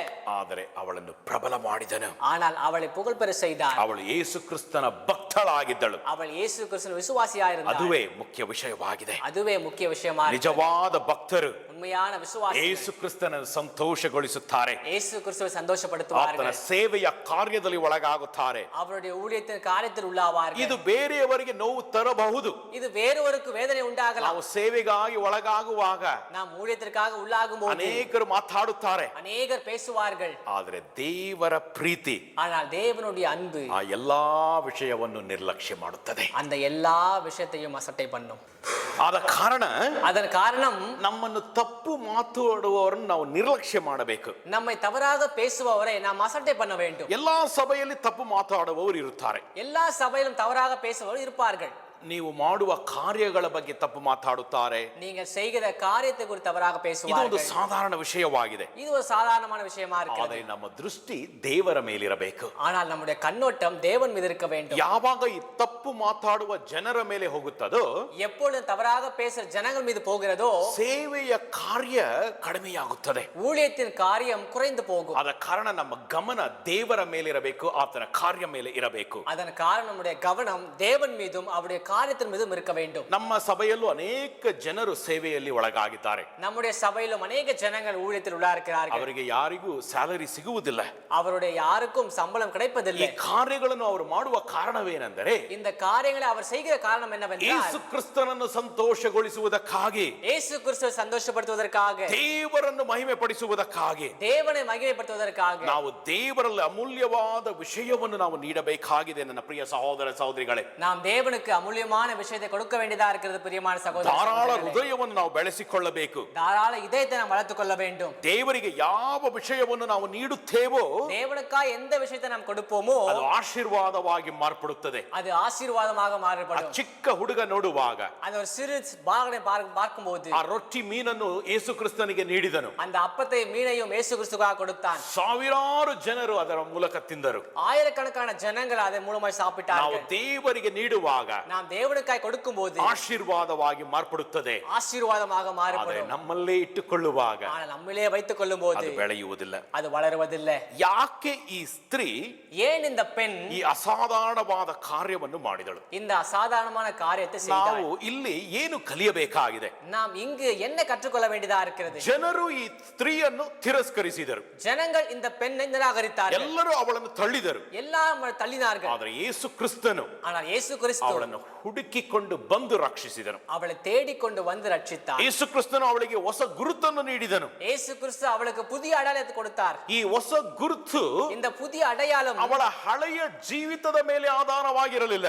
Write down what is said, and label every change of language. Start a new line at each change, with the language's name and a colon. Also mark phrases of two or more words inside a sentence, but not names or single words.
Kannada: ಆದರೆ ಅವಳನ್ನು ಪ್ರಬಲ ಮಾಡಿದನು.
Tamil: ஆனால் அவளை புகழ் பெற செய்தார்.
Kannada: ಅವಳು ಯೇಸು ಕ್ರಿಸ್ತನ ಭಕ್ತಳಾಗಿದ್ದಳು.
Tamil: அவள் இயேசு கிறிஸ்துவின் விசுவாசியாக இருந்தாள்.
Kannada: ಅದುವೇ ಮುಖ್ಯ ವಿಷಯವಾಗಿದೆ.
Tamil: அதுவே முக்கிய விஷயமா இருக்கு.
Kannada: ನಿಜವಾದ ಭಕ್ತರು
Tamil: உண்மையான விசுவாசி
Kannada: ಯೇಸು ಕ್ರಿಸ್ತನನ್ನು ಸಂತೋಷಗೊಳಿಸುತ್ತಾರೆ.
Tamil: இயேசு கிறிஸ்துவை
Kannada: ಆತನ
Tamil: சந்தோஷப்படுத்துவார்கள்.
Kannada: ಸೇವೆಯ ಕಾರ್ಯದಲ್ಲಿ ಒಳಗಾಗುತ್ತಾರೆ.
Tamil: அவருடைய ஊழியத்தின் காரியத்தில் உள்ளாவார்கள்.
Kannada: ಇದು ಬೇರೆಯವರಿಗೆ ನೋವು ತರಬಹುದು.
Tamil: இது வேறொருக்கு வேதனை உண்டாகலாம்.
Kannada: ನಾವು ಸೇವೆಗಾಗಿ ಒಳಗಾಗುವಾಗ
Tamil: நாம் ஊழியத்திற்காக உள்ளாகும்போது
Kannada: ಅನೇಕರು ಮಾತಾಡುತ್ತಾರೆ.
Tamil: அநேகர் பேசுவார்கள்.
Kannada: ಆದರೆ ದೇವರ ಪ್ರೀತಿ
Tamil: ஆனால் தேவனுடைய அன்பு
Kannada: ಆ ಎಲ್ಲಾ ವಿಷಯವನ್ನು ನಿರ್ಲಕ್ಷ್ಯ ಮಾಡುತ್ತದೆ.
Tamil: அந்த எல்லா விஷயத்தையும் அசட்டை பண்ணும்.
Kannada: ಆದ ಕಾರಣ
Tamil: அதன் காரணம்
Kannada: ನಮ್ಮನ್ನು ತಪ್ಪು ಮಾತಾಡುವವರನ್ನು ನಾವು ನಿರ್ಲಕ್ಷ್ಯ ಮಾಡಬೇಕು.
Tamil: நம்மை தவறாக பேசுபவரை நாம் அசட்டை பண்ண வேண்டும்.
Kannada: ಎಲ್ಲಾ ಸಭೆಯಲ್ಲಿ ತಪ್ಪು ಮಾತಾಡುವವರು ಇರುತ್ತಾರೆ.
Tamil: எல்லா சபையிலும் தவறாக பேசுபவர் இருப்பார்கள்.
Kannada: ನೀವು ಮಾಡುವ ಕಾರ್ಯಗಳ ಬಗ್ಗೆ ತಪ್ಪು ಮಾತಾಡುತ್ತಾರೆ.
Tamil: நீங்கள் செய்கிற காரியத்தை குறித்து தவறாக
Kannada: ಇದು ಒಂದು
Tamil: பேசுவார்கள்.
Kannada: ಸಾಧಾರಣ ವಿಷಯವಾಗಿದೆ.
Tamil: இது ஒரு சாதாரணமான விஷயமா
Kannada: ಆದರೆ
Tamil: இருக்கிறது.
Kannada: ನಮ್ಮ ದೃಷ್ಟಿ ದೇವರ ಮೇಲಿರಬೇಕು.
Tamil: ஆனால் நம்முடைய கண்ணோட்டம் தேவன் மீது இருக்க வேண்டும்.
Kannada: ಯಾವಾಗ ಈ ತಪ್ಪು ಮಾತಾಡುವ ಜನರ ಮೇಲೆ ಹೋಗುತ್ತದೋ,
Tamil: எப்பொழுது தவறாக பேசுற ஜனங்கள் மீது போகிறதோ
Kannada: ಸೇವೆಯ ಕಾರ್ಯ ಕಡಿಮೆಯಾಗುತ್ತದೆ.
Tamil: ஊழியத்தின் காரியம் குறைந்து போகும்.
Kannada: ಆದ ಕಾರಣ ನಮ್ಮ ಗಮನ ದೇವರ ಮೇಲಿರಬೇಕು, ಆತನ ಕಾರ್ಯ ಮೇಲೆ ಇರಬೇಕು.
Tamil: அதன் காரணம் நம்முடைய கவனம் தேவன் மீதும் அவருடைய காரியத்தின் மீதும் இருக்க வேண்டும்.
Kannada: ನಮ್ಮ ಸಭೆಯಲ್ಲೂ ಅನೇಕ ಜನರು ಸೇವೆಯಲ್ಲಿ ಒಳಗಾಗಿದ್ದಾರೆ.
Tamil: நம்முடைய சபையிலும் அநேக ஜனங்கள் ஊழியத்தில் உள்ளாஇருக்கிறார்கள்.
Kannada: ಅವರಿಗೆ ಯಾರಿಗೂ ಸ್ಯಾಲರಿ ಸಿಗುವುದಿಲ್ಲ.
Tamil: அவருடைய யாருக்கும் சம்பளம்
Kannada: ಈ
Tamil: கிடைப்பதில்லை.
Kannada: ಕಾರ್ಯಗಳನ್ನು ಅವರು ಮಾಡುವ ಕಾರಣವೇನೆಂದರೆ,
Tamil: இந்த காரியங்களை அவர் செய்கிற காரணம் என்னவென்றால்
Kannada: ಯೇಸು ಕ್ರಿಸ್ತನನ್ನು ಸಂತೋಷಗೊಳಿಸುವುದಕ್ಕಾಗಿ,
Tamil: இயேசு கிறிஸ்துவை சந்தோஷப்படுத்துவதற்காக,
Kannada: ದೇವರನ್ನು ಮಹಿಮೆ ಪಡಿಸುವುದಕ್ಕಾಗಿ,
Tamil: தேவனை மகிமைப்படுத்துவதற்காக
Kannada: ನಾವು ದೇವರಲ್ಲಿ ಅಮೂಲ್ಯವಾದ ವಿಷಯವನ್ನು ನಾವು ನೀಡಬೇಕಾಗಿದೆ. ನನ್ನ ಪ್ರಿಯ ಸಹೋದರ ಸಹೋದರಿಗಳೇ,
Tamil: நாம் தேவனுக்கு அமூல்யமான விஷயத்தை கொடுக்க வேண்டியதா இருக்கிறது. பிரியமான சகோதர
Kannada: ಧಾರಾಳ
Tamil: சகோதரிகளே,
Kannada: ಹೃದಯವನ್ನು ನಾವು ಬೆಳೆಸಿಕೊಳ್ಳಬೇಕು.
Tamil: தாராள இதயத்தை நாம் வளர்த்துக் கொள்ள வேண்டும்.
Kannada: ದೇವರಿಗೆ ಯಾವ ವಿಷಯವನ್ನು ನಾವು ನೀಡುತ್ತೇವೋ
Tamil: தேவனுக்காக எந்த விஷயத்தை நாம் கொடுப்போமோ
Kannada: ಅದು ಆಶೀರ್ವಾದವಾಗಿ ಮಾರ್ಪಡುತ್ತದೆ.
Tamil: அது ஆசீர்வாதமாக
Kannada: ಆ
Tamil: மாறுபடும்.
Kannada: ಚಿಕ್ಕ ಹುಡುಗ ನೋಡುವಾಗ
Tamil: அந்த ஒரு சிறு பாகனை பார்க்கும்போது
Kannada: ಆ ರೊಟ್ಟಿ ಮೀನನ್ನು ಯೇಸು ಕ್ರಿಸ್ತನಿಗೆ ನೀಡಿದನು.
Tamil: அந்த அப்பத்தை மீனையும் இயேசு கிறிஸ்துவாக கொடுத்தான்.
Kannada: ಸಾವಿರಾರು ಜನರು ಅದರ ಮೂಲಕ ತಿಂದರು.
Tamil: ஆயிரக்கணக்கான ஜனங்கள் அதன் மூலமாய்
Kannada: ನಾವು
Tamil: சாப்பிட்டார்கள்.
Kannada: ದೇವರಿಗೆ ನೀಡುವಾಗ
Tamil: நாம் தேவனுக்காய் கொடுக்கும்போது
Kannada: ಆಶೀರ್ವಾದವಾಗಿ ಮಾರ್ಪಡುತ್ತದೆ.
Tamil: ஆசீர்வாதமாக
Kannada: ಆದರೆ
Tamil: மாறுபடும்.
Kannada: ನಮ್ಮಲ್ಲೇ ಇಟ್ಟುಕೊಳ್ಳುವಾಗ
Tamil: ஆனால் நம்மளே வைத்துக் கொள்ளும் போது
Kannada: ಅದು ಬೆಳೆಯುವುದಿಲ್ಲ.
Tamil: அது வளருவதில்லை.
Kannada: ಯಾಕೆ ಈ ಸ್ತ್ರೀ
Tamil: ஏன் இந்த பெண்
Kannada: ಈ ಅಸಾಧಾರಣವಾದ ಕಾರ್ಯವನ್ನು ಮಾಡಿದಳು?
Tamil: இந்த அசாதாரணமான காரியத்தை செய்தாள்?
Kannada: ನಾವು ಇಲ್ಲಿ ಏನು ಕಲಿಯಬೇಕಾಗಿದೆ?
Tamil: நாம் இங்கு என்ன கற்றுக்கொள்ள வேண்டியதா இருக்கிறது?
Kannada: ಜನರು ಈ ಸ್ತ್ರೀಯನ್ನು ತಿರಸ್ಕರಿಸಿದರು.
Tamil: ஜனங்கள் இந்த பெண்ணை நிராகரித்தார்கள்.
Kannada: ಎಲ್ಲರೂ ಅವಳನ್ನು ತಳ್ಳಿದರು.
Tamil: எல்லாம் தள்ளினார்கள்.
Kannada: ಆದರೆ ಯೇಸು ಕ್ರಿಸ್ತನು
Tamil: ஆனால் இயேசு கிறிஸ்து
Kannada: ಅವಳನ್ನು ಹುಡುಕಿಕೊಂಡು ಬಂದು ರಕ್ಷಿಸಿದನು.
Tamil: அவளை தேடிக்கொண்டு வந்து ரட்சித்தார்.
Kannada: ಯೇಸು ಕ್ರಿಸ್ತನು ಅವಳಿಗೆ ಹೊಸ ಗುರುತನ್ನು ನೀಡಿದನು.
Tamil: இயேசு கிறிஸ்து அவளுக்கு புதிய அடையாளத்தை கொடுத்தார்.
Kannada: ಈ ಹೊಸ ಗುರುತು
Tamil: இந்த புதிய அடையாளம்
Kannada: ಅವಳ ಹಳೆಯ ಜೀವಿತದ ಮೇಲೆ ಆಧಾರವಾಗಿರಲಿಲ್ಲ.